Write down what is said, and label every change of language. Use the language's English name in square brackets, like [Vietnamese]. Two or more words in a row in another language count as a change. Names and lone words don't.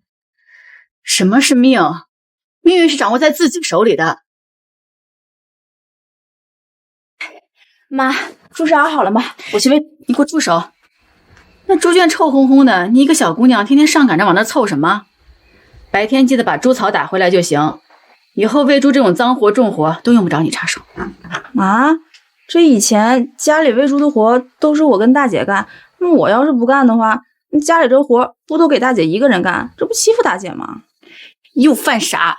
[Chinese] 什麼是命？命運是掌握在自己手裡的。媽，朱砂熬好了嗎？我去喂。你给我住手！那猪圈臭烘烘的，你一個小姑娘天天上趕着往那湊什麼？白天記得把豬草打回來就行，以後餵豬這種髒活重活都用不着你插手。媽，這以前家裡餵豬的活都是我跟大姐幹，那我要是不幹的話，家裡這活不都給大姐一個人幹，這不欺負大姐嗎？又犯傻！